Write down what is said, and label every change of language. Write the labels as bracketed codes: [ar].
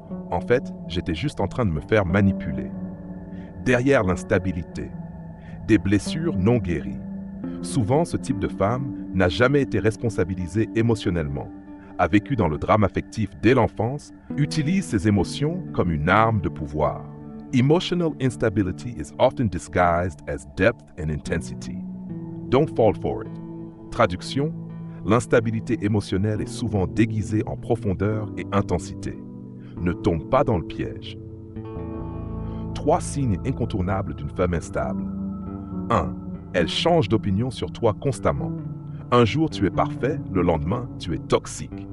[fr] En fait, j'étais juste en train de me faire manipuler. » Derrière l'instabilité, des blessures non guéries. Souvent, ce type de femme n'a jamais été responsabilisée émotionnellement, a vécu dans le drame affectif dès l'enfance, utilise ses émotions comme une arme de pouvoir. [en] Emotional instability is often disguised as depth and intensity. Don't fall for it. [fr] Traduction, l'instabilité émotionnelle est souvent déguisée en profondeur et intensité. Ne tombe pas dans le piège. 3 signes incontournables d'une femme instable. 1. Elle change d'opinion sur toi constamment. Un jour, tu es parfait, le lendemain, tu es toxique.